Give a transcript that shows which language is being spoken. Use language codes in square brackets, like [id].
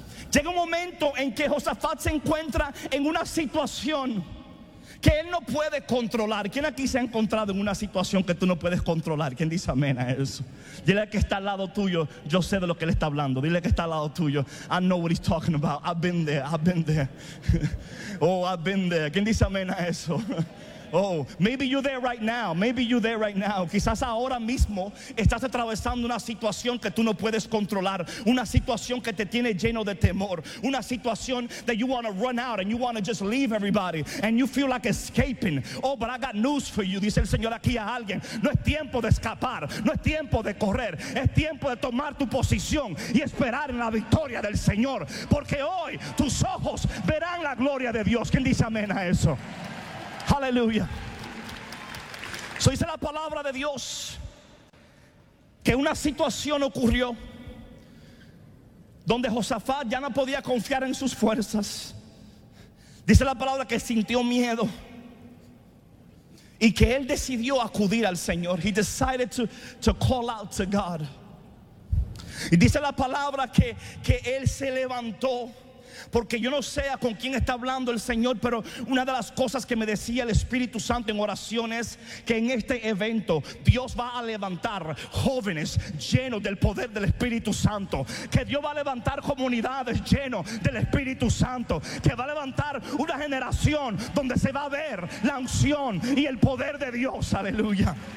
[es] Llega un momento en que Josafat se encuentra en una situación que él no puede controlar. ¿Quién aquí se ha encontrado en una situación que tú no puedes controlar? ¿Quién dice amén a eso? Dile al que está al lado tuyo, yo sé de lo que él está hablando. Dile al que está al lado tuyo, [en] I know what he's talking about. I've been there, I've been there. Oh, I've been there. [es] ¿Quién dice amén a eso? [en] Oh, maybe you're there right now. Maybe you're there right now. [es] Quizás ahora mismo estás atravesando una situación que tú no puedes controlar, una situación que te tiene lleno de temor, una situación [en] that you want to run out and you want to just leave everybody and you feel like escaping. Oh, but I got news for you. [es] Dice el Señor aquí a alguien: no es tiempo de escapar, no es tiempo de correr, es tiempo de tomar tu posición y esperar en la victoria del Señor, porque hoy tus ojos verán la gloria de Dios. ¿Quién dice amén a eso? Aleluya. So dice la palabra de Dios que una situación ocurrió donde Josafat ya no podía confiar en sus fuerzas. Dice la palabra que sintió miedo y que él decidió acudir al Señor. [en] He decided to call out to God. [es] Y dice la palabra que él se levantó. Porque yo no sé a con quién está hablando el Señor, pero una de las cosas que me decía el Espíritu Santo en oración es que en este evento Dios va a levantar jóvenes llenos del poder del Espíritu Santo, que Dios va a levantar comunidades llenos del Espíritu Santo, que va a levantar una generación donde se va a ver la unción y el poder de Dios. Aleluya.